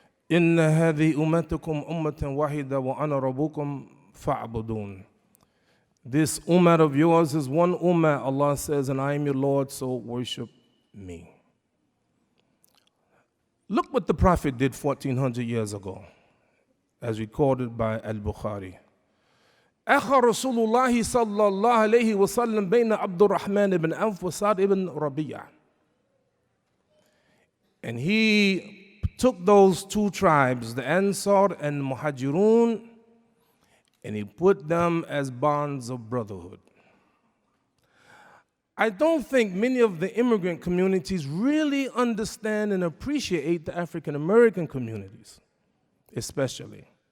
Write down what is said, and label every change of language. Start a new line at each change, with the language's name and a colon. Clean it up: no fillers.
Arabic: إِنَّ هَذِهِ أُمَّتُكُمْ أُمَّةً وَاحِدَةً وَأَنَا رَبُّكُمْ فَاعْبُدُونَ.
English: This ummah of yours is one ummah, Allah says, and I am your Lord, so worship me. Look what the Prophet did 1400 years ago, as recorded by Al-Bukhari.
Arabic: أخى رسول الله صلى الله عليه وسلم بين عبد الرحمن بن عوف وسعد بن ربيع.
English: And he took those two tribes, the Ansar and Muhajirun, and he put them as bonds of brotherhood. I don't think many of the immigrant communities really understand and appreciate the African American communities, especially.